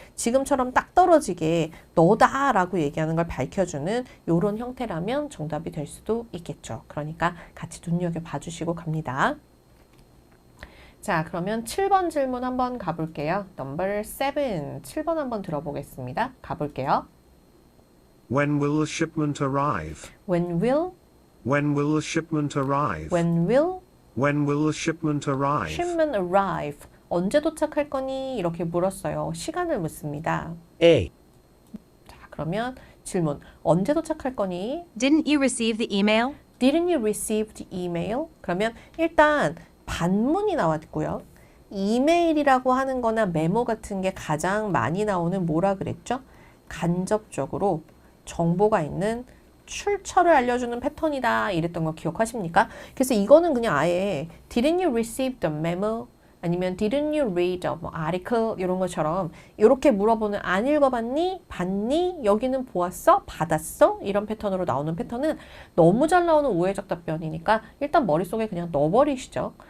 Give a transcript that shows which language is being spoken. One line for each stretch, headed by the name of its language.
Korean: 지금처럼 딱 떨어지게 너다 라고 얘기하는 걸 밝혀주는 이런 형태라면 정답이 될 수도 있겠죠. 그러니까 같이 눈여겨봐 주시고 갑니다. 자, 그러면 7번 질문 한번 가볼게요.
English: Number 7.
Korean: 7번 한번 들어보겠습니다. 가볼게요.
English: When will the shipment arrive? When will, When will the shipment arrive? when will When will the shipment arrive? shipment arrive?
Korean: 언제 도착할 거니? 이렇게 물었어요. 시간을 묻습니다.
English: A.
Korean: 자, 그러면 질문. 언제 도착할 거니?
English: Didn't you receive the email? Didn't you receive the email?
Korean: 그러면 일단 반문이 나왔고요. 이메일이라고 하는 거나 메모 같은 게 가장 많이 나오는 뭐라 그랬죠? 간접적으로 정보가 있는 출처를 알려주는 패턴이다 이랬던 거 기억하십니까? 그래서 이거는 그냥 아예
English: Didn't you receive the memo? 아니면 Didn't you read the article?
Korean: 이런 것처럼 이렇게 물어보는 안 읽어봤니? 봤니? 여기는 보았어? 받았어? 이런 패턴으로 나오는 패턴은 너무 잘 나오는 우회적 답변이니까 일단 머릿속에 그냥 넣어버리시죠.